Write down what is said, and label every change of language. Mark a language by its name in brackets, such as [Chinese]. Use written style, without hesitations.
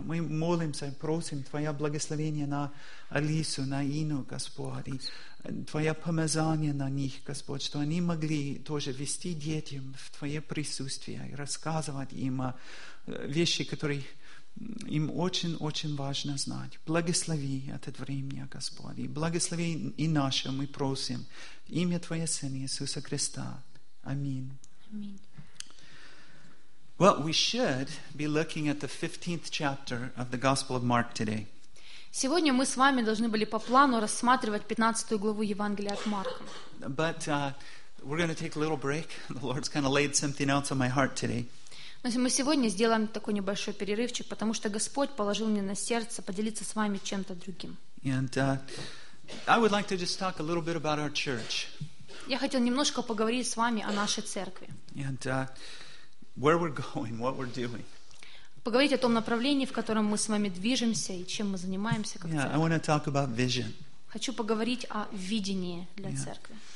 [Russian] Мы молимся и просим Твоя благословение на Алису, на Ину, Господь, и Твоя помазание на них, Господь, что они могли тоже вести детям в Твое присутствие и рассказывать им вещи, которые им очень-очень важно знать. Благослови это время, Господь, и благослови и наше, мы просим. Имя Твое Сына Иисуса Христа. Аминь. Аминь. [English] Well, we should be looking at the 15th chapter of the Gospel of Mark today. [Russian] Сегодня мы с вами должны были по плану рассматривать 15-ю главу Евангелия от Марка. [English] But we're going to take a little break. The Lord's kind of laid something else on my heart today. [Russian] Но мы сегодня сделаем такой небольшой перерывчик, потому что Господь положил мне на сердце поделиться с вами чем-то другим. [English] And I would like to just talk a little bit about our church. [Russian] Я хотел немножко поговорить с вами о нашей церкви. [English] And where we're going, what we're doing. [Russian] Поговорить о том направлении, в котором мы с вами движемся и чем мы занимаемся как церковь. [English] I want to talk about vision. [Russian] Хочу поговорить о видении для церкви.